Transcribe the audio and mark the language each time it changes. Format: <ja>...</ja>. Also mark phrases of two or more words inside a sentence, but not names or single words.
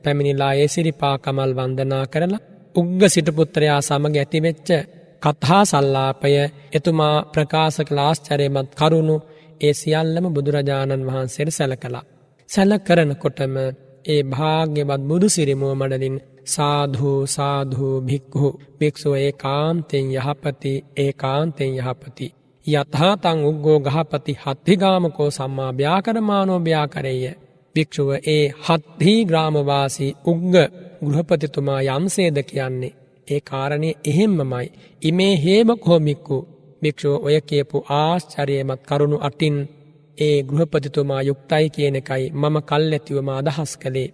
<si>පැමිණිලා ඒ සිරිපා කමල් වන්දනා කරලා උග්ග සිටුපුත්‍රයා සමග ඇතිවෙච්ච කතා සල්ලාපය එතුමා ප්‍රකාශ කළ ආශ්චර්යමත් කරුණු ඒ සියල්ලම බුදුරජාණන් වහන්සේට සැලකලා. සැලකරනකොටම ඒ භාග්‍යවත් බුදු සිරිමුව මඩලින්</si> <pi>සාධු සාධු භික්ඛු</pi> <si>භික්ෂුව ඒකාන්තෙන් යහපති ඒකාන්තෙන් යහපති</si> <pi>යතහාතං උග්ගෝ ගහපති හත්හි ගාමකෝ සම්මා ව්‍යාකරමානෝ ව්‍යාකරේය.</pi> <si>භික්ෂුව ඒ හත්හි ග්‍රාමවාසී උග්ග ගෘහපතිතුමා යම්සේද කියන්නේ ඒ කාරණේ එහෙම්මමයි.</si> <pi>ඉමේ හේම කෝමික්කු</pi> <si>භික්ෂුව ඔය කියපු ආශ්චර්යමත් කරුණු අටින් ඒ ගෘහපතිතුමා යුක්තයි කියන එකයි මම කල්ැතිවම අදහස් කළේ.</si>